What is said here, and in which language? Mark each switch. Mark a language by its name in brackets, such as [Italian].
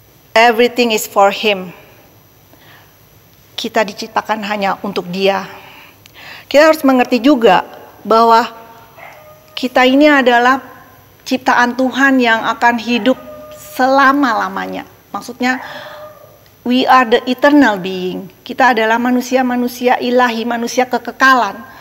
[English] Everything is for Him. [Indonesian] Kita diciptakan hanya untuk Dia. Kita harus mengerti juga bahwa kita ini adalah ciptaan Tuhan yang akan hidup selama-lamanya. [English] Maksudnya, we are the eternal being. [Indonesian] Kita adalah manusia-manusia ilahi, manusia kekekalan.